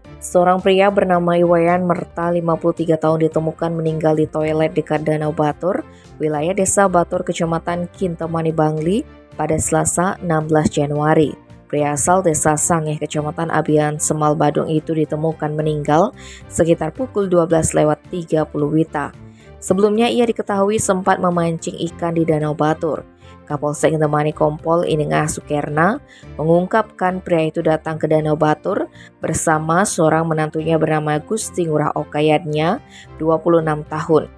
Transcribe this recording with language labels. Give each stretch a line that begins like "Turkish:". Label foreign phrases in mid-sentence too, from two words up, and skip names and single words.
Indonesian: Seorang pria bernama Iwayan Merta, 53 tahun ditemukan meninggal di toilet dekat Danau Batur, wilayah Desa Batur, Kecamatan Kintamani, Bangli, pada Selasa 16 Januari. Pria asal Desa Sangeh, Kecamatan Abian, Semal, Badung itu ditemukan meninggal sekitar pukul 12:30 WITA. Sebelumnya ia diketahui sempat memancing ikan di Danau Batur. Kapolsek Kintamani Kompol Inengah Sukerna mengungkapkan pria itu datang ke Danau Batur bersama seorang menantunya bernama Gusti Ngurah Okayatnya, 26 tahun.